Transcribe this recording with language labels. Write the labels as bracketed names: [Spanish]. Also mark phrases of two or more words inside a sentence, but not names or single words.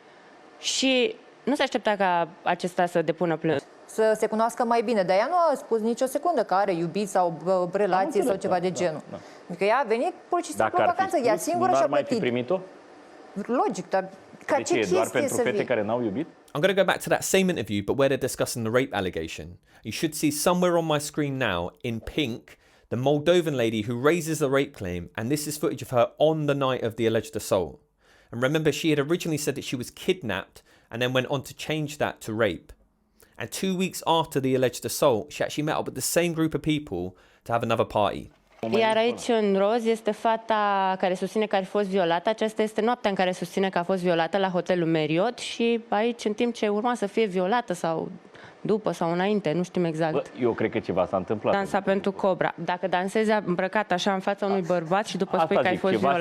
[Romanian] Și nu se aștepta ca acesta să depună plângere. Să se cunoască mai bine, dar ea nu a spus nicio secundă că are iubit sau relație sau ceva de genul. Adică ea a venit pur și simplu în vacanță, ea singură și-a plătit. Primit-o? Logic, dar ca ce chestie doar pentru să fete vii? care n-au iubit? [English] I'm going to go back to that same interview, but where they're discussing the rape allegation. You should see somewhere on my screen now, in pink, the Moldovan lady who raises the rape claim, and this is footage of her on the night of the alleged assault. And remember, she had originally said that she was kidnapped and then went on to change that to rape. And 2 weeks after the alleged assault, she actually met up with the same group of people to have another party. [Romanian] Iar aici în roz este fata care susține că a fost violată. Aceasta este noaptea în care susține că a fost violată la hotelul Marriott și aici în timp ce urma să fie violată sau după sau înainte, nu știm exact. Bă, eu cred că ceva s-a întâmplat. Dansa pentru Cobra. Dacă dansezi îmbrăcat așa în fața unui bărbat și după spui că ai fost violată...